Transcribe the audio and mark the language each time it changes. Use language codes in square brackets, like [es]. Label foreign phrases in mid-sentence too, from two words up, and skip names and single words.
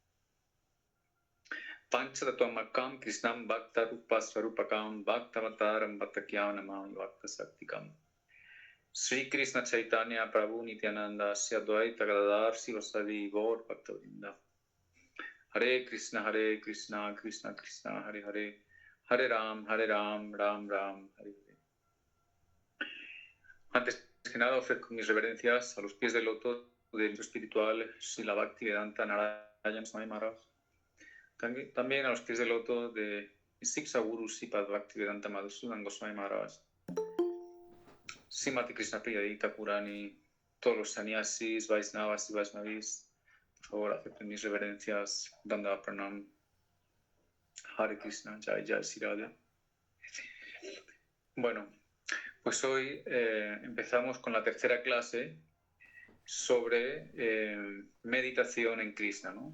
[sa] पञ्चतत्त्वात्मकं कृष्णं भक्त रूप स्वरूपकम् भक्तावतारं भक्ताख्यं नमामि भक्त शक्तिकम्. Sri Krishna Chaitanya Prabhu Nityananda Sri Advaita Gadadhar Sivasadi Gaur Bhaktavrinda. Hare Krishna, Krishna Krishna, Hare Hare, Hare Ram, Ram Ram, Hare Hare. [es] Antes que nada ofrezco mis reverencias a los pies del loto del espiritual Srila Bhaktivedanta Narayana Swami Maharaj. También a los pies del loto de Siksa Guru Sipad Bhaktivedanta Madhusudan Goswami Maharaj. Srimati Krishna Priya Thakurani, todos los sannyasis, Vaisnavas y Vaisnavis. Por favor, acepten mis reverencias, Danda Pranam, Hare Krishna, Jai Jai Sri Radha. Bueno, pues hoy empezamos con la tercera clase sobre meditación en Krishna, ¿no?